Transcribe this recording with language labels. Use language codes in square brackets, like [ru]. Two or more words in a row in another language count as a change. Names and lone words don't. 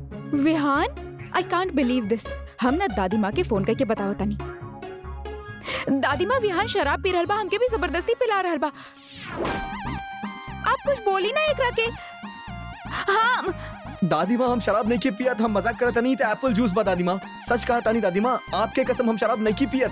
[bho] विहान, [en] I can't believe this. [bho] हम ना दादी माँ के फोन करके बताओ तनी। दादी माँ, विहान शराब पी रहल बा, हमके भी जबरदस्ती पिला रहल बा। आप कुछ बोली ना एकरा के। हाँ दादी माँ, हम शराब नहीं की पियत, हम मजाक करत नहीं थे। एप्पल जूस बा दादी माँ, सच कहा तानी दादी माँ, आपके कसम हम शराब नहीं की पियत।